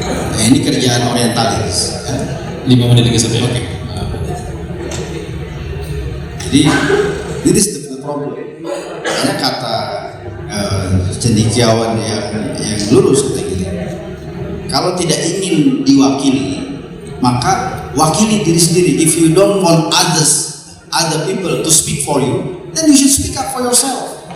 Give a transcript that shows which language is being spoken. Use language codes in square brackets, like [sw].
[id] Nah, ini kerjaan orientalis. 5 menit lagi sampai. [en] Okay. Jadi this is the problem. [id] Karena kata cendekiawan yang lurus kata gini, kalau tidak ingin diwakili, maka wakili diri sendiri. [en] If you don't want other people to speak for you, then you should speak up for yourself.